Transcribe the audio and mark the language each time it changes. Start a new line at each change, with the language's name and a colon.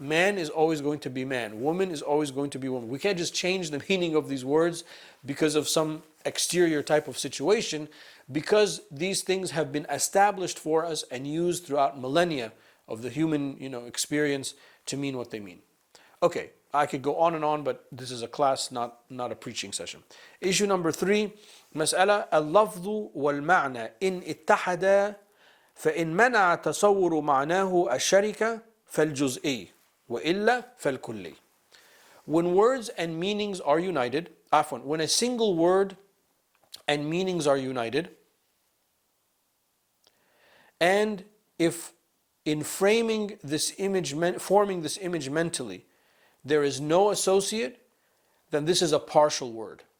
English: Man is always going to be man. Woman is always going to be woman. We can't just change the meaning of these words because of some exterior type of situation, because these things have been established for us and used throughout millennia of the human, experience to mean what they mean. Okay, I could go on and on, but this is a class, not a preaching session. Issue number 3,
Arabic: مسألة اللفظ والمعنى إن اتحدا فإن منع تصور معناه الشركة فالجزئي وإلا فالكلي.
English: When words and meanings are united, when a single word and meanings are united, and if in forming this image mentally, there is no associate, then this is a partial word.